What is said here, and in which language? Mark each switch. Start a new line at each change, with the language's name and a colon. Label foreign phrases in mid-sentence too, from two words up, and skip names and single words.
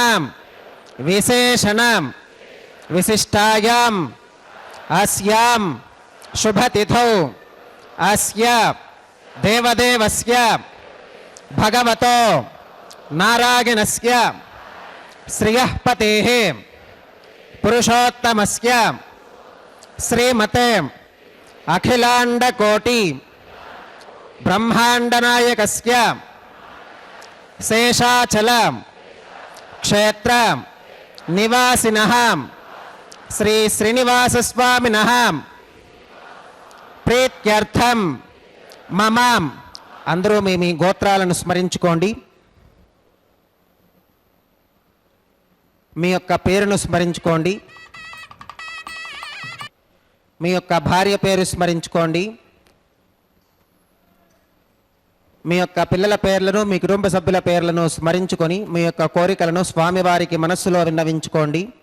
Sanskrit: विशेषण विशिष्टायां अस्यां शुभ तिथौ अस्य देवदेवस्य भगवतो नारायणस्य श्रियः पतेः पुरुषोत्तमस्य श्रीमते अखिलांडकोटि ब्रह्मांडनायकस्य शेषाचल क्षेत्र निवासिनः श्री श्रीनिवास स्वामिनः प्रीत्यर्थम मम
Telugu: అందరూ మీ గోత్రాలను స్మరించుకోండి. మీ యొక్క పేరును స్మరించుకోండి. మీ యొక్క భార్య పేరు స్మరించుకోండి. మీ యొక్క పిల్లల పేర్లను మీ కుటుంబ సభ్యుల పేర్లను స్మరించుకొని మీ యొక్క కోరికలను స్వామివారికి మనస్సులో విన్నవించుకోండి.